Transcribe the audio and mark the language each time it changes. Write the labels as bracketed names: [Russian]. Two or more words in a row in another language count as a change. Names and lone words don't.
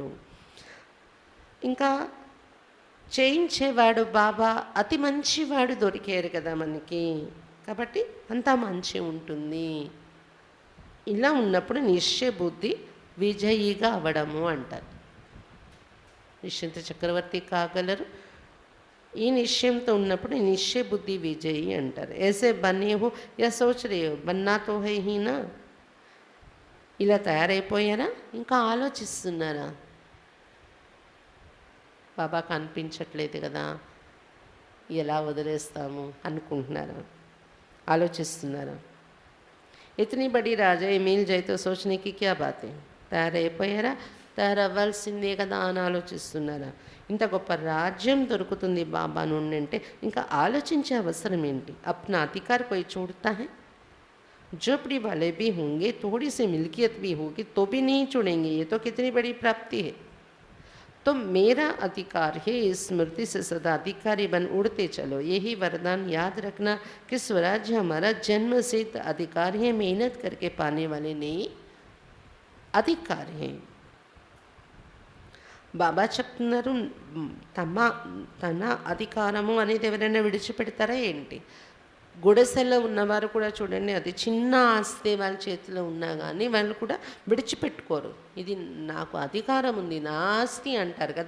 [Telugu] ఇంకా చేయించేవాడు బాబా అతి మంచివాడు దొరికారు కదా మనకి, కాబట్టి అంతా మంచి ఉంటుంది. ఇలా ఉన్నప్పుడు నిశ్చయ బుద్ధి విజయిగా అవ్వడము అంటారు. నిశ్చింత చక్రవర్తి కాగలరు. ఈ నిశ్చయంతో ఉన్నప్పుడు నిశ్చయ బుద్ధి విజయి అంటారు. [Hindi] ऐसे बने हो या सोच रहे हो, बनना तो है ही ना. [Telugu] ఇలా తయారైపోయారా, ఇంకా ఆలోచిస్తున్నారా, బాబా కనిపించట్లేదు కదా, ఎలా వదిలేస్తాము అనుకుంటున్నారా, ఆలోచిస్తున్నారా? [Hindi] इतनी बड़ी राजा मिल जाए तो सोचने की क्या बातें. [Telugu] తయారైపోయారా, తయారవ్వాల్సిందే కదా అని ఆలోచిస్తున్నారా? ఇంత గొప్ప రాజ్యం దొరుకుతుంది బాబా నుండి అంటే ఇంకా ఆలోచించే అవసరం ఏంటి? [Hindi] अपना अधिकार कोई छोड़ता है. झोपड़ी वाले भी होंगे, थोड़ी सी मिल्कियत भी होगी तो भी नहीं छोड़ेंगे. ये तो कितनी बड़ी प्राप्ति है. तो मेरा अधिकार है, इस स्मृति से सदा अधिकारी बन उड़ते चलो. यही वरदान याद रखना कि स्वराज्य हमारा जन्म सिद्ध अधिकार है, मेहनत करके पाने वाले नहीं अधिकार है. [Telugu] బాబా చెప్తున్నారు, తన అధికారము అనేది ఎవరైనా విడిచిపెడతారా ఏంటి? గుడిసెలో ఉన్నవారు కూడా చూడండి, అది చిన్న ఆస్తి వాళ్ళ చేతిలో ఉన్నా కానీ వాళ్ళు కూడా విడిచిపెట్టుకోరు. ఇది నాకు అధికారం ఉంది, నా ఆస్తి అంటారు కదా.